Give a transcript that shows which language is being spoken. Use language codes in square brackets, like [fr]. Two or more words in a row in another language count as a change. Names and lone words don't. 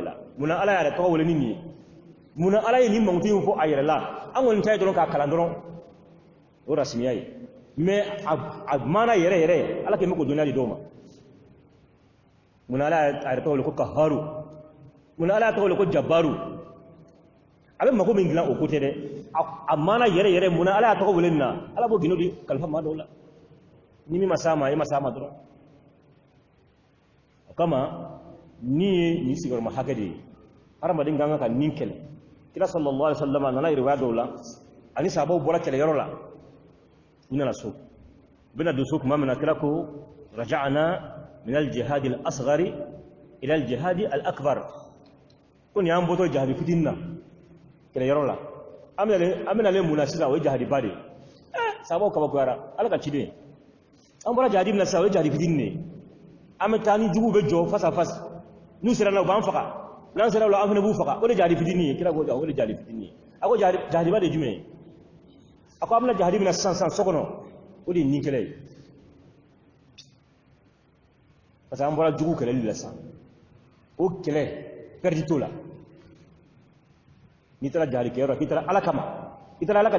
[bm] la munna ala y'a yɛrɛ tɔgɔ wele ni nin ye munna ala ye nin mankutu in fɔ a yɛrɛ la an kɔni ta ye dɔrɔn k'a kalan dɔrɔn o rasimiya ye mais a maana yɛrɛ yɛrɛ ala kɛlen bɛ k'o dɔnniya di dɔw ma munna ala y'a yɛrɛ tɔgɔ wele ko kaharu munna ala y'a tɔgɔ wele ko jabaru a bɛ mako min dilan o ko tɛ dɛ a maana yɛrɛ yɛrɛ munna ala y'a tɔgɔ wele nin na ala b'o gindo di kalifa maa dɔw la ni min ma s'a ma e ma s'a ma dɔrɔn o kama ni ye nin sigiyɔrɔma hakɛ de ye hadamaden ka kan ka nin kɛlɛ kira [ar] صلى الله عليه وسلم [bm] a nana riwaya dɔw la ani sahabaw bɔra kɛlɛyɔrɔ la u nana so u bɛna don so tuma min na kira ko [ar] رجعنا من الجهاد الأصغر إلى الجهاد الأكبر [bm] ko ni an bɔtɔ jihadi fitinin na kɛlɛyɔrɔ la an bɛnalen mun na sisan o ye jihadi ba de ye sahabaw kabakoyara ala ka ciden an bɔra jihadi min na sisan o ye jihadi fitinin de ye an bɛ taa ni juguw bɛ jɔ [fr] face à face [bm] n'u sera na u b'an faga n'an sera la an fana b'u faga o de jihadi fitinin ye kira ko o de jihadi fitinin ye a ko jihadi ba de ye jumɛn ye a ko an bɛna jihadi min na sisan so kɔnɔ o de ye nin kɛlɛ ye [fr] parce que [bm] an bɔra jugu kɛlɛli la sisan o kɛlɛ pɛridi t'o la n'i taara jihadi kɛyɔrɔ k'i taara ala kama i taara ala ka